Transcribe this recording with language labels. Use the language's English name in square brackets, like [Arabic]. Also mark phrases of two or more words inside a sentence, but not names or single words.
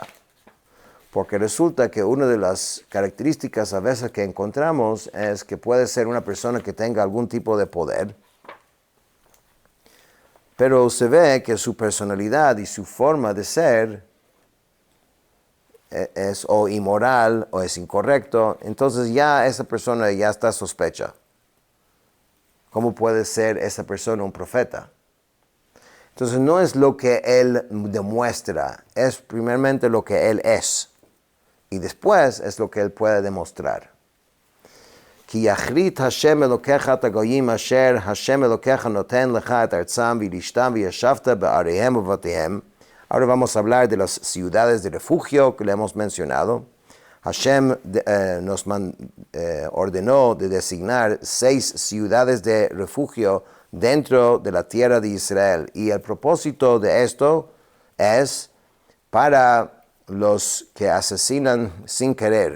[Spanish] Porque resulta que una de las características a veces que encontramos es que puede ser una persona que tenga algún tipo de poder, pero se ve que su personalidad y su forma de ser es o inmoral o es incorrecto, entonces ya esa persona ya está sospecha. ¿Cómo puede ser esa persona un profeta? Entonces no es lo que él demuestra, es primeramente lo que él es. Y después es lo que él puede demostrar. [Hebrew] כי יכרית השם אלקיך את הגוים אשר השם אלקיך נתן לך את ארצם וירשתם וישבת בעריהם ובבתיהם. [Spanish] Ahora vamos a hablar de las ciudades de refugio que le hemos mencionado. Hashem nos ordenó de designar 6 ciudades de refugio dentro de la tierra de Israel. Y el propósito de esto es para los que asesinan sin querer.